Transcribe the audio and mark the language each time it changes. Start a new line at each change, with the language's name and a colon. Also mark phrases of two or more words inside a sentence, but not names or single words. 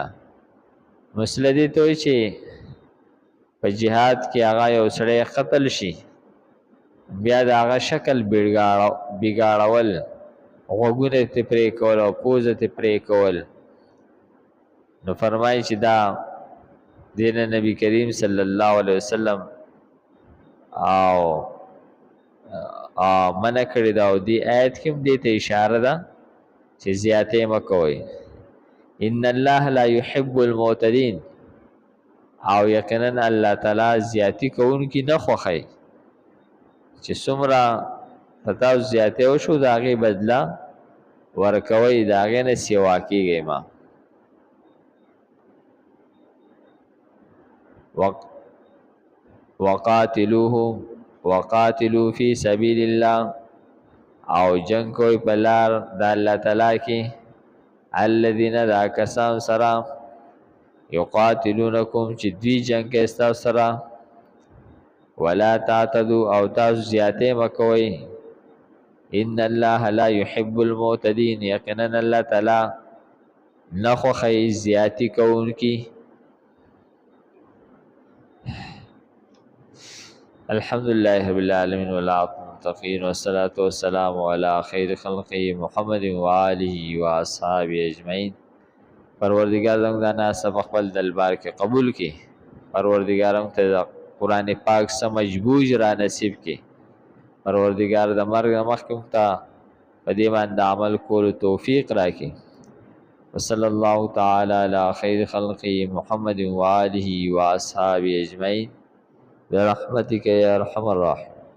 Pashto: مسله دې ته وایي چې په جهاد کې هغه یو سړی قتل شي، بیا د هغه شکل بګاړول، غوږونه ترې پرې کول او پوزه ترې پرې کول. نو فرمایي چې دا دې نه نبي کریم
Arabic: صلی الله علیه وسلم
Pashto: او منع کړې ده. او دې آیت کې هم دې ته اشاره ده چې زیاتې مه کوئ.
Arabic: ان الله لا يحب المعتدین،
Pashto: او یقینا الله تعالی زیاتی کوونکي نه خوښوي. چې څومره په تاسو زیاتې وشو د هغې بدله ورکوئ، د هغې نه سیوا کېږئ مه.
Arabic: وقاتلو فی سبیل الله
Pashto: او جنگ کوئ په لار د الله تعالی کې الذین دا کسان سره یقاتلونکم چې دوی جنگ کوي ستاسو سره.
Arabic: ولا تعتدوا
Pashto: او تاسو زیاتې مه کوئ.
Arabic: ان الله لا يحب المعتدین،
Pashto: یقینا الله تعالی نه خوښوي زیاتي کوونکي.
Arabic: الحمدلله رب العالمین والعاقبۃ للمتقین والصلاة والسلام علی خیر خلقه محمد وآله واصحابه اجمعین.
Pashto: پروردگار زموږ دا ناسته په خپل دربار کې قبول کړي. پروردگار موږ ته د قرآن پاک سم مجبوج را نصیب کړي. پروردگار د مرګ نه مخکې موږ ته په دې باندې عمل کولو توفیق راکړي.
Arabic: وصلی الله تعالی علی خیر خلقه محمد وآله واصحابه اجمعین برحمتک یا ارحم الراحمین.